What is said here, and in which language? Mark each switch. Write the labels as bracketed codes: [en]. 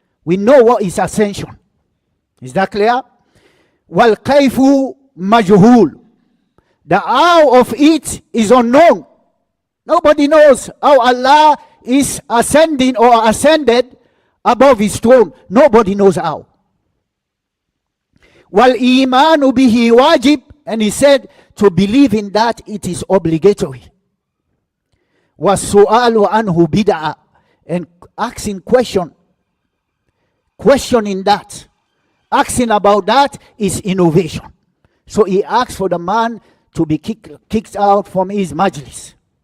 [en] We know what is ascension. Is that clear? [ar] وَالْكَيْفُ مَجْهُولٌ. [en] The how of it is unknown. Nobody knows how Allah is ascending or ascended above his throne. Nobody knows how. [ar] وَالْإِيمَانُ بِهِ wajib. [en] And he said to believe in that it is obligatory. [ar] وَالسُّؤَالُ عَنْهُ بِدْعَةٌ. [en] And asking questioning that, asking about that is innovation. So he asked for the man to be kicked out from his majlis.